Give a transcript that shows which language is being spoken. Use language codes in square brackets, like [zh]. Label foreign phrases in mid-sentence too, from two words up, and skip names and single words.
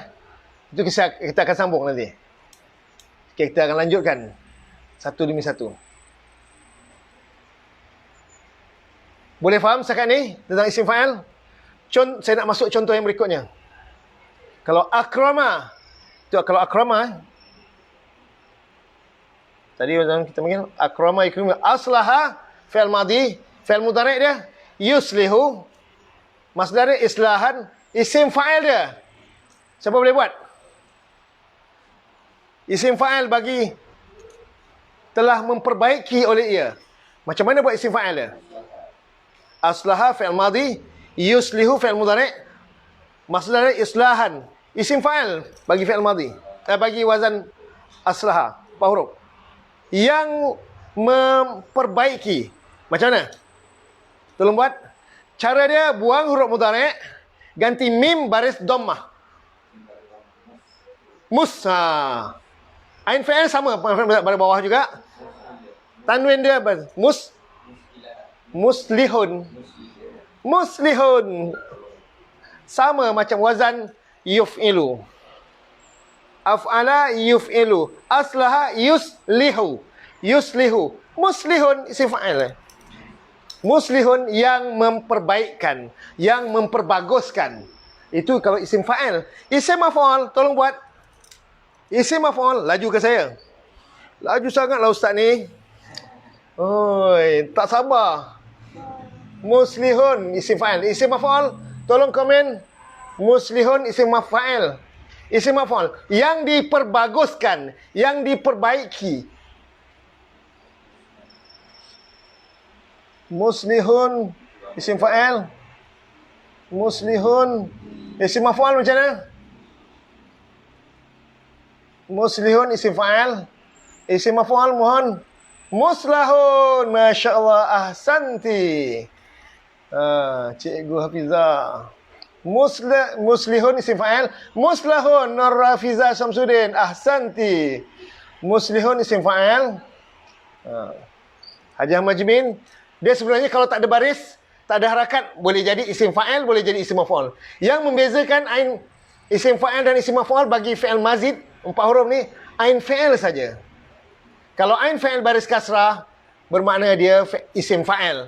[ms] Itu kita akan sambung nanti. Kita akan lanjutkan satu demi satu. Boleh faham setakat ni tentang isim fa'il? Saya nak masuk contoh yang berikutnya. Kalau akrama, kalau akrama, tadi kita panggil akrama ikrim, aslaha fi'il madhi, fi'il mudhari' dia yuslihu, masdar dia islahan, isim fa'il dia. Siapa boleh buat? Isim fa'il bagi telah memperbaiki oleh ia. Macam mana buat isim fa'il dia? Aslaha fi'il madhi, yuslihu fi'il mudhari', masdar dia islahan, isim fa'il bagi fi'il madhi, bagi wazan aslaha, 4 huruf. Yang memperbaiki. Macam mana? Tolong buat. Cara dia, buang huruf mudhari', ganti mim baris dhammah. Musa. Ain fa'il sama pada bawah juga. Tanwin dia muslihun. Muslihun. Sama macam wazan yuf'ilu. [ar] أفعل يفعل. أصلح يصلح. [ms] Yuslihu. Muslihun isim fa'il. Muslihun yang memperbaikkan, yang memperbaguskan. Itu kalau isim fa'il. Isim maf'ul, tolong buat. Isim maf'ul, laju ke saya? Laju sangatlah ustaz ni. Oi, tak sabar. Muslihun isim fa'il. Isim maf'ul, tolong komen. Muslihun isim maf'il. Isim maf'ul yang diperbaguskan, yang diperbaiki. Muslihun isim fa'il. Muslihun isim maf'ul macam mana? Muslihun isim fa'il. Isim maf'ul mohon. Muslahun, [ar] ما شاء الله، أحسنت. [ms] Cikgu Hafizah. Muslihun isim fa'il. Muslahun, Nur Rafiza Syamsuddin, ahsanti. Muslihun isim fa'il. Haji Ahmad Jimin. Dia sebenarnya kalau tak ada baris, tak ada harakat, boleh jadi isim fa'il, boleh jadi isim maf'ul. Yang membezakan ain isim fa'il dan isim maf'ul bagi fi'il mazid 4 huruf ni, ain fi'il saja. Kalau ain fi'il baris kasrah, bermakna dia isim fa'il.